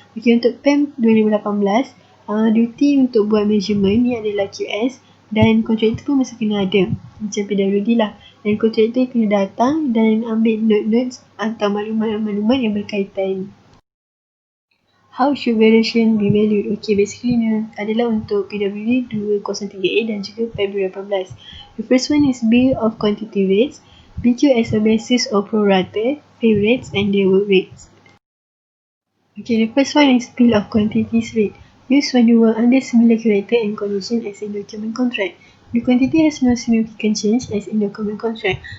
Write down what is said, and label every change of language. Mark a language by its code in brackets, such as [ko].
[ms] Okay, untuk PEM 2018, duty untuk buat measurement ni adalah QS dan kontraktor pun mesti kena ada. Macam PWD lah. Dan kontraktor kena datang dan ambil note-notes atau maklumat-maklumat yang berkaitan. [en] How should variation be valued? [ms] Okay, basically ni adalah untuk PWD 203A dan juga PEB 2018. [en] The first one is bill of quantity rates, BQ as a basis of pro rata, pay rates and their work rates. Okay, the first one is bill of quantities rate, used when you were under similar character and condition as in document contract. The quantity has no significant change as in document contract.